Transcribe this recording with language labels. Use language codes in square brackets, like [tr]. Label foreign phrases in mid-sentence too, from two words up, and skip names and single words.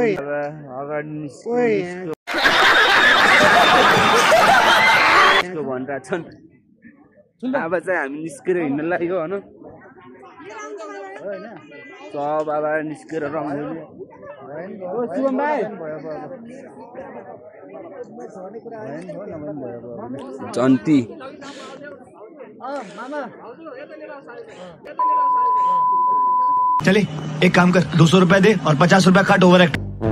[ne] निस्कियो भनिरहेछन् अब चाहिँ हामी निस्केर हिँड्न लाग्यो होइन सब अब निस्केर रङ्गोली जन्ती [hi] चले एक काम कर 200 रुपए दे और 50 रुपए काट [en] over act